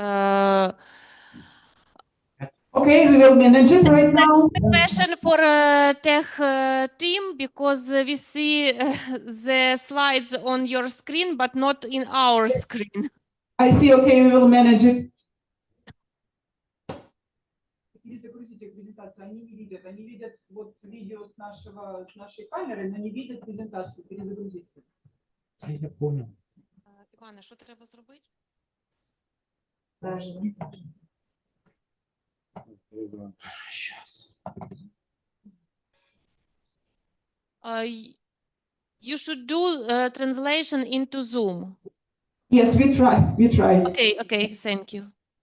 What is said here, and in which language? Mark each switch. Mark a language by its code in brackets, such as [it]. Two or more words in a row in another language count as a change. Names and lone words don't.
[en] Okay, we will manage it right now. The question for tech team, because we see the slides on your screen, but not in our screen. I see, okay, we will manage it. [ru] Перезагрузите презентацию. Они не видят. Они видят вот видео с нашей камеры, но не видят презентацию. Перезагрузить. Я понял. [uk] Іване, що треба зробити? [en] version. You should do translation into Zoom. Yes, we try. We try. Okay, okay, thank you.